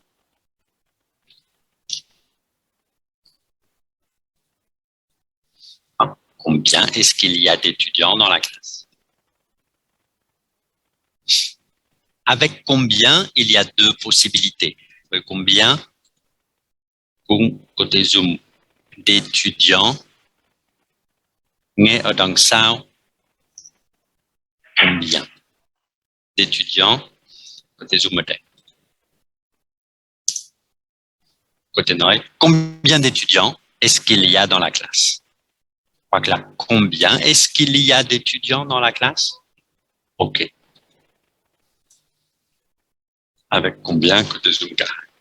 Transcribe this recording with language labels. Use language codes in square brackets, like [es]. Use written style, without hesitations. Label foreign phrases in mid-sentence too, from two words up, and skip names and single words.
[fr] Combien est-ce qu'il y a d'étudiants dans la classe? Avec combien, il y a deux possibilités. Combien, côté zoom, d'étudiants, [vi] nghe ở đằng sau, [fr] combien d'étudiants, côté zoom [vi] ở đây. [fr] Côté nói, combien d'étudiants est-ce qu'il y a dans la classe? Je crois que là, combien est-ce qu'il y a d'étudiants dans la classe? OK. Avec combien côté zoom carré?